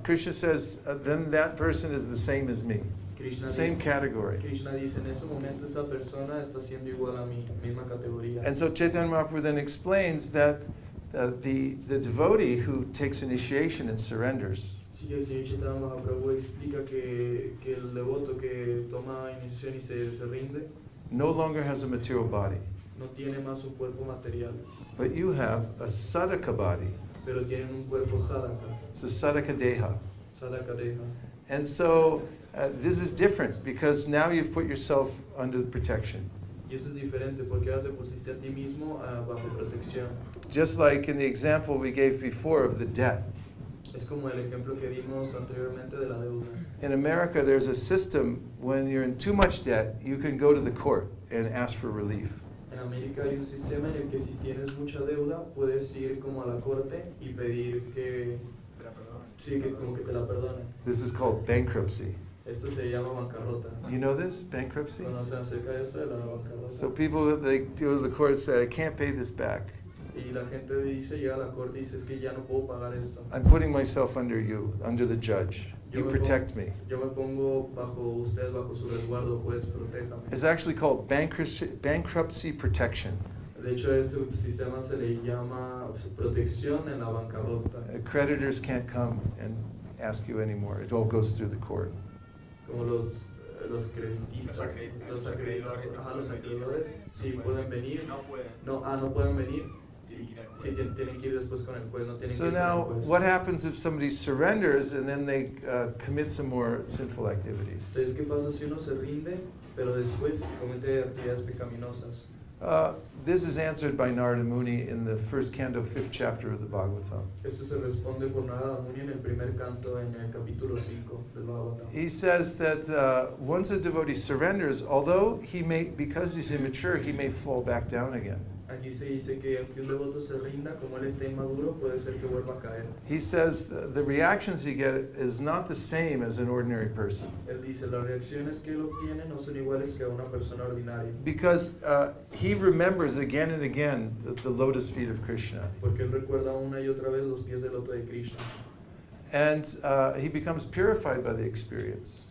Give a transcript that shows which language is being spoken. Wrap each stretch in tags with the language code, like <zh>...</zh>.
<en>Krishna says, then that person is the same as me. Krishna Same</en> <es>dice,</es> <en>category.</en> <es>Krishna dice, en ese momento esa persona está siendo igual a mí, misma categoría.</es> <en>And so Chaitanya Mahaprabhu then explains that the devotee who takes initiation and surrenders</en> <es>Sí, el señor Chaitanya Mahaprabhu explica que el devoto que toma iniciación y se rinde</es> <en>no longer has a material body,</en> <es>no tiene más un cuerpo material,</es> <en>but you have a sadhaka body.</en> <es>pero tienen un cuerpo sadhaka,</es> <en>It's a sadhaka deha.</en> <es>sadhaka deha.</es> <en>And so this is different because now you've put yourself under the protection.</en> <es>Y eso es diferente porque ahora te pusiste a ti mismo bajo protección.</es> <en>Just like in the example we gave before of the debt.</en> <es>Es como el ejemplo que dimos anteriormente de la deuda.</es> <en>In America, there's a system when you're in too much debt, you can go to the court and ask for relief.</en> <es>En América hay un sistema en el que si tienes mucha deuda puedes ir como a la corte y pedir que sí, que como que te la perdonen.</es> <en>This is called bankruptcy.</en> <es>Esto se llama bancarrota.</es> <en>You know this, bankruptcy?</en> <es>¿Conocen acerca de esto de la bancarrota?</es> <en>So people, they go to the court and say, I can't pay this back.</en> <es>Y la gente dice, llega a la corte y dice, es que ya no puedo pagar esto.</es> <en>I'm putting myself under you, under the judge. You protect me.</en> <es>Yo me pongo bajo usted, bajo su resguardo, juez, protéjame.</es> <en>It's actually called bankruptcy protection.</en> <es>De hecho, este sistema se le llama protección en la bancarrota.</es> <en>Creditors can't come and ask you anymore. It all goes through the court.</en> <es>Como los creditistas, los acreedores, sí pueden venir, no pueden venir, sí tienen que ir después con el juez, no tienen que</es> <en>So</en> <es>ir</es> <en>now,</en> <es>con el juez.</es> <en>what happens if somebody surrenders and then they commit some more sinful activities?</en> <es>Entonces, ¿qué pasa si uno se rinde, pero después comete actividades pecaminosas?</es> <en>This is answered by Narada Muni in the first canto, 5th chapter of the Bhagavatam.</en> <es>Esto se responde por Narada Muni en el primer canto, en el capítulo 5 del Bhagavatam.</es> <en>He says that once a devotee surrenders, although he may, because he's immature, he may fall back down again.</en> <es>Aquí se dice que aunque un devoto se rinda, como él está inmaduro, puede ser que vuelva a caer.</es> <en>He says the reactions he gets is not the same as an ordinary person.</en> <es>Él dice, las reacciones que él obtiene no son iguales que a una persona ordinaria.</es> <en>Because he remembers again and again the lotus feet of Krishna.</en> <es>Porque él recuerda una y otra vez los pies del loto de Krishna.</es> <en>And he becomes purified by the experience.</en>